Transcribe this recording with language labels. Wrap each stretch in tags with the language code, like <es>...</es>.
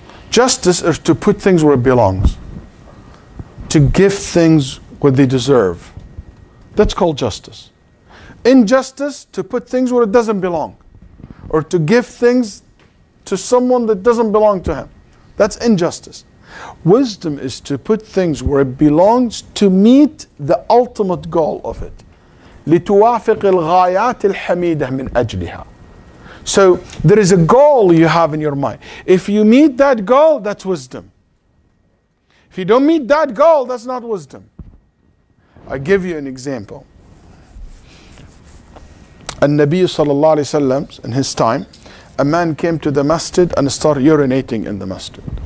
<en>Justice is to put things where it belongs. To give things what they deserve. That's called justice. Injustice, to put things where it doesn't belong. Or to give things to someone that doesn't belong to him. That's injustice. Wisdom is to put things where it belongs to meet the ultimate goal of it.</en> <ar>لتوافق الغايات الحميدة من أجلها.</ar> <en>So there is a goal you have in your mind. If you meet that goal, that's wisdom. If you don't meet that goal, that's not wisdom. I give you an example. An-Nabi sallallahu alayhi wasallam, in his time, a man came to the masjid and started urinating in the masjid.</en>